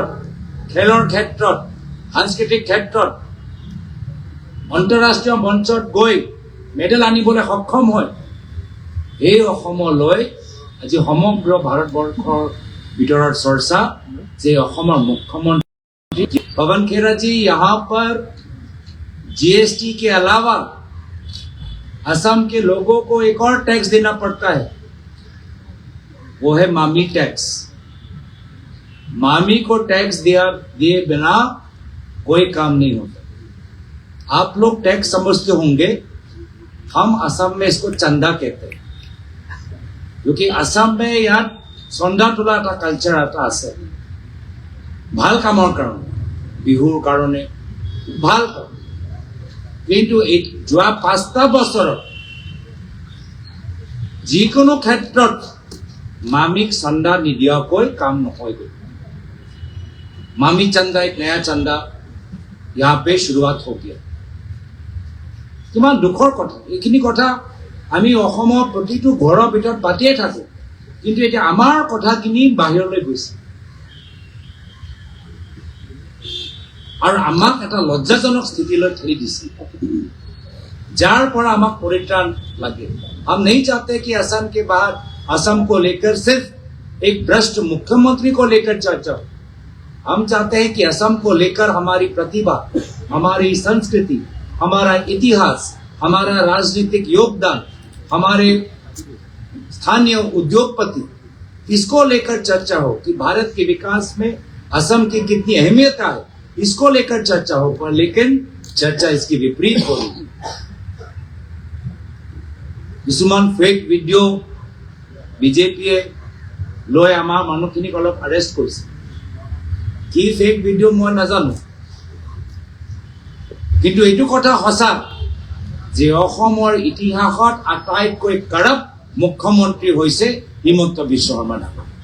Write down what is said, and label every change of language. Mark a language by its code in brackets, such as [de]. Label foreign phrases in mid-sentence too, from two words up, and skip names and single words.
[as] খেলৰ ক্ষেত্ৰত, সাংস্কৃতিক ক্ষেত্ৰত আন্তঃৰাষ্ট্ৰীয় মঞ্চত গৈ মেডেল আনিবলৈ সক্ষম হয়, এই অসমলৈ আজি সমগ্ৰ ভাৰতবৰ্ষৰ ভিতৰত চৰ্চা যে অসমৰ [hi] मुख्यमंत्री पवन खेरा जी यहाँ पर जीएसटी के अलावा असम के लोगों को एक और टैक्स देना पड़ता है, वो है मामी टैक्स। मामी को टैक्स दिए बिना कोई काम नहीं होता। आप लोग टैक्स समझते होंगे, हम असम में इसको चंदा कहते हैं, क्योंकि असम में यहाँ चंदा [as] তোলা এটা কালচাৰ এটা আছে। ভাল কামৰ কাৰণে, বিহুৰ কাৰণে ভাল কাম। কিন্তু যোৱা 5টা বছৰত যিকোনো ক্ষেত্ৰত মামিক চন্দা নিদিয়াকৈ কাম নহয়গৈ। [hi] मामी चंदा एक नया चंदा यहाँ पे शुरुआत हो गया। [as] কিমান দুখৰ কথা, এইখিনি কথা আমি অসমৰ প্ৰতিটো ঘৰৰ ভিতৰত পাতিয়ে থাকো, কিন্তু এটা আমাৰ কথাখিনি বাহিৰলৈ গৈছে আৰু আমাক এটা লজ্জাজনক স্থিতিলৈ ঠেলি দিছে, যাৰ পৰা আমাক পৰিত্ৰাণ লাগে। [hi] हम नहीं चाहते कि असम के बाहर असम को लेकर सिर्फ एक भ्रष्ट मुख्यमंत्री को लेकर चर्चा। हम चाहते हैं कि असम को लेकर हमारी प्रतिभा, हमारी संस्कृति, हमारा इतिहास, हमारा राजनीतिक योगदान, हमारे स्थानीय उद्योगपति, इसको लेकर चर्चा हो कि भारत के विकास में असम की कितनी अहमियत है, इसको लेकर चर्चा हो। पर लेकिन चर्चा इसकी विपरीत हो रही है। [as] কিছুমান ফেক ভিডিঅ' বিজেপিয়ে লৈ আমাৰ মানুহখিনিক অলপ আৰেষ্ট কৰিছে। কি ফেক ভিডিঅ' মই নাজানো, কিন্তু এইটো কথা সঁচা যে অসমৰ ইতিহাসত আটাইতকৈ কাৰাপ্ট মুখ্যমন্ত্ৰী হৈছে হিমন্ত বিশ্ব শৰ্মা ডাঙৰীয়া।